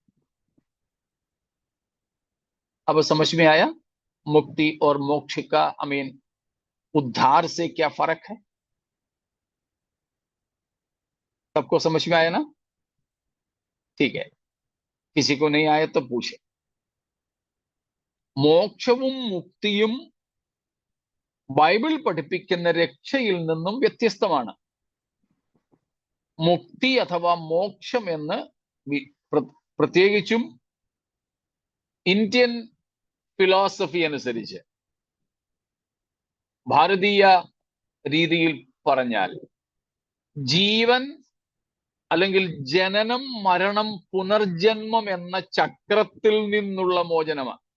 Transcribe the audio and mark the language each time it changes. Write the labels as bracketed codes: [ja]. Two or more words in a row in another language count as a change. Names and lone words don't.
[hi] अब समझ में आया मुक्ति और मोक्ष का, उद्धार से क्या फर्क है? सबको समझ में आया ना? ठीक है, किसी को नहीं आया तो पूछे। [ml] മോക്ഷവും മുക്തിയും ബൈബിൾ പഠിപ്പിക്കുന്ന രക്ഷയിൽ നിന്നും വ്യത്യസ്തമാണ്. മുക്തി അഥവാ മോക്ഷം എന്ന് പ്രത്യേകിച്ചും [en] Indian philosophy [ml] അനുസരിച്ച്, ഭാരതീയ രീതിയിൽ പറഞ്ഞാൽ ജീവൻ അല്ലെങ്കിൽ ജനനം, മരണം, പുനർജന്മം എന്ന ചക്രത്തിൽ നിന്നുള്ള മോചനമാണ്.